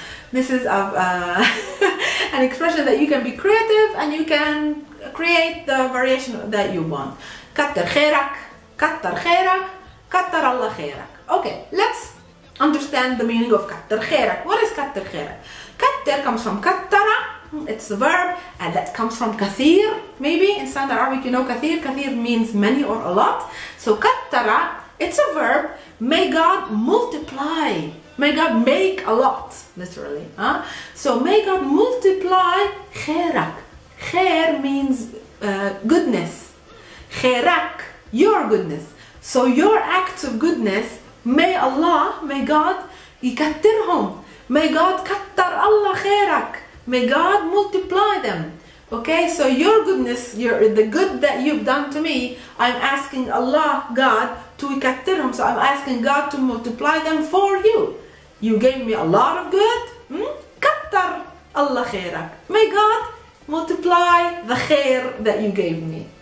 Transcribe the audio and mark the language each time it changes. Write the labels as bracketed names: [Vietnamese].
[English] This is an expression that you can be creative and you can create the variation that you want. [Arabic] كتر خيرك, كتر خيرك, كتر الله خيرك. [English] Okay, let's understand the meaning of [Arabic] كتر خيرك. [English] What is كتر خيرك? كتر comes from كتر, it's the verb, and that comes from كثير. Maybe in standard Arabic you know كثير. كثير means many or a lot. So كتر, it's a verb. May God multiply. May God make a lot, literally. So may God multiply خيرك. خير means goodness. خيرك, your goodness. So your acts of goodness, may Allah, may God يكترهم. May God [Arabic] كتر الله خيرك. [English] May God multiply them. Okay, so your goodness, the good that you've done to me, I'm asking Allah, God, to يكترهم. So I'm asking God to multiply them for you. You gave me a lot of good. [Arabic] كتر الله خيرك. [English] May God multiply the khair that you gave me.